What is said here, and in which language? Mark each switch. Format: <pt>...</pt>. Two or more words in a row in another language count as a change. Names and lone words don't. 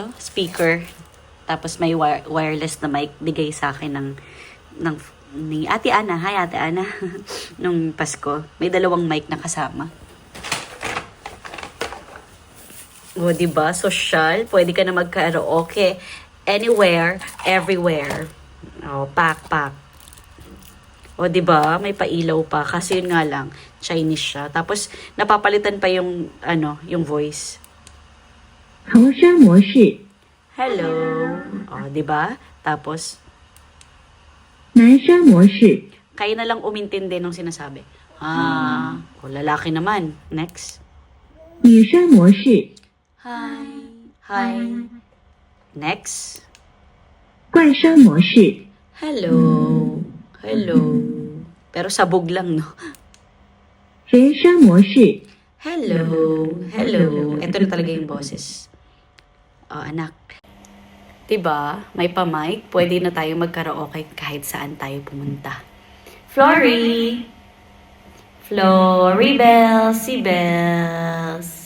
<tl>Speaker. Tapos may wireless na mic bigay sa akin ni Ate Ana. Hi, Ate Ana. Nung Pasko. May dalawang mic na kasama. O, diba? Social. Pwede ka na mag-karaoke.</tl> <en>Anywhere, everywhere.</en> <tl>O, pak. O, diba? May pailaw pa. Kasi yun nga lang, Chinese siya. Tapos, napapalitan pa yung, yung voice. Hello. O, diba? Tapos,</tl> <zh>男生模式，</zh> <tl>kayo na lang umintindi nung sinasabi. O lalaki naman. Next.</tl> <zh>女生模式，</zh> <tl>Hi. Next.</tl> <zh>怪声模式，</zh> <tl>Hello. Pero sabog lang, no?</tl> <zh>人声模式，</zh> <tl>Hello. Ito na talaga yung boses. O, anak. Diba? May pa-mic. Pwede na tayo mag-karaoke kahit saan tayo pumunta. Flory! Flory bells, si bells.</tl>